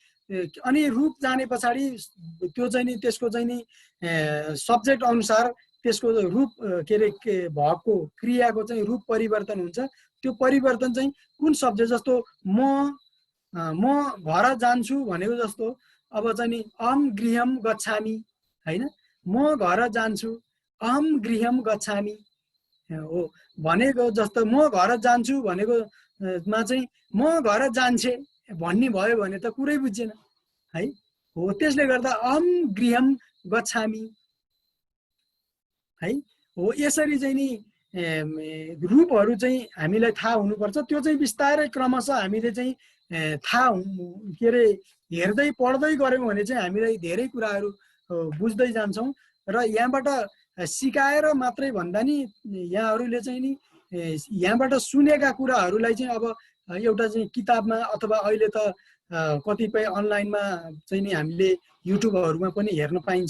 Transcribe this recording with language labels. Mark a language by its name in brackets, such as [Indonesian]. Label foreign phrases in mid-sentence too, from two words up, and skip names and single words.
[Nepali] अनि रूप जाने पछाडि त्यो चाहिँ नि त्यसको चाहिँ नि सब्जेक्ट अनुसार त्यसको रूप के अरे भएको क्रियाको चाहिँ रूप परिवर्तन हुन्छ। त्यो परिवर्तन चाहिँ कुन सब्जेक्ट, जस्तो म घर जान्छु भनेको जस्तो अब चाहिँ नि [Sanskrit] अहम गृहम गच्छामि [Nepali] हैन, म घर जान्छु [Sanskrit] अहम गृहम गच्छामि [Nepali] हो भनेको जस्तो म घर जान्छु भनेको मा चाहिँ म घर जान्छे भन्ने भयो भने त कुरै बुझेन है। हो त्यसले गर्दा [Sanskrit] अहम गृहम गच्छामि [Nepali] है। हो यसरी चाहिँ नि रूपहरू चाहिँ हामीलाई थाहा हुनुपर्छ। त्यो चाहिँ बिस्तारै क्रमशः हामीले चाहिँ थाहा के अरे हेर्दै पढ्दै गऱ्यौँ भने चाहिँ हामीलाई धेरै कुराहरू बुझ्दै जान्छौँ। र यहाँबाट सिकाएर मात्रै भन्दा नि यहाँहरूले चाहिँ नि यहाँबाट सुनेका कुराहरूलाई चाहिँ अब एउटा चाहिँ किताबमा अथवा अहिले त कतिपय अनलाइनमा चाहिँ नि हामीले युट्युबहरूमा पनि हेर्न पाइन्छ।